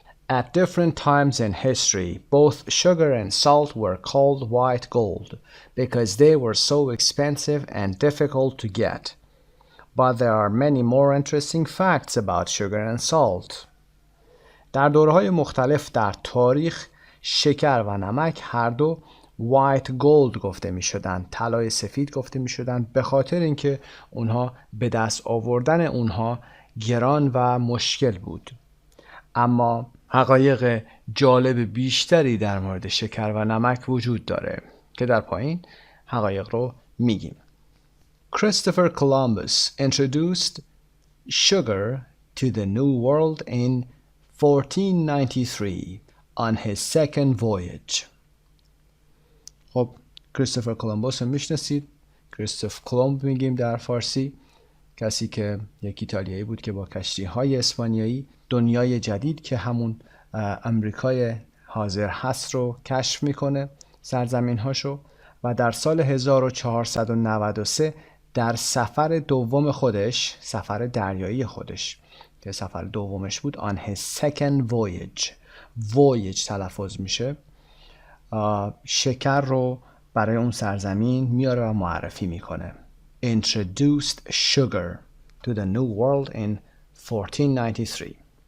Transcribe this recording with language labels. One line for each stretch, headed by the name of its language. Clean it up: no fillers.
English: At different times in history, both sugar and salt were called white gold because they were so expensive and difficult to get. But there are many more interesting facts about sugar and salt.
Persian: در دوره‌های مختلف در تاریخ شکر و نمک هر دو white gold گفته می شدن، طلای سفید گفته می شدن، به خاطر اینکه اونها به دست آوردن اونها گران و مشکل بود. اما حقایق جالب بیشتری در مورد شکر و نمک وجود داره که در پایین حقایق رو میگیم.
English: Christopher Columbus introduced sugar to the New World in 1493 on his second voyage.
Persian: خب کریستوفر کولومبوس رو میشناسید. کریستوف کولومب میگیم در فارسی، کسی که یک ایتالیایی بود که با کشتی‌های اسپانیایی دنیای جدید که همون امریکای حاضر هست رو کشف میکنه، سرزمین‌هاشو، و در سال 1493 در سفر دوم خودش، سفر دریایی خودش که سفر دومش بود،
English: on his second voyage
Persian: تلفظ میشه، شکر رو برای اون سرزمین میاره و معرفی میکنه.
English: Introduced sugar to the New World in 1493.